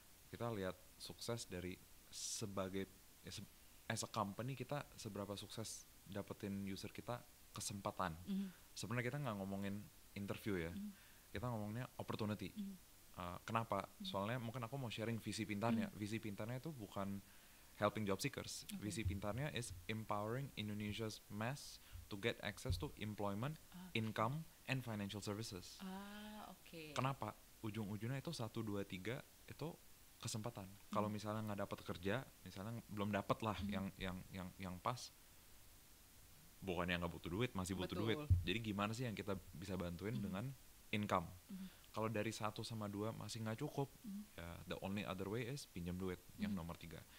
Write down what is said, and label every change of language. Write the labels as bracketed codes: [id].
[id] Kita lihat sukses dari sebagai [en] as a company [id] kita seberapa sukses dapetin user kita kesempatan. Sebenarnya kita nggak ngomongin interview ya, kita ngomongnya opportunity. Kenapa? Soalnya mungkin aku mau sharing visi Pintarnya. Visi Pintarnya itu bukan helping job seekers. [en] Visi Pintarnya is empowering Indonesia's mass to get access to employment, income, and financial services. [id] Kenapa? Ujung-ujungnya itu 1, 2, 3 itu kesempatan. Kalau misalnya nggak dapat kerja, misalnya belum dapat lah yang pas, bukannya nggak butuh duit, masih butuh duit. Jadi gimana sih yang kita bisa bantuin dengan income? Kalau dari 1 sama 2 masih nggak cukup, ya [en] the only other way is [id] pinjam duit yang nomor 3.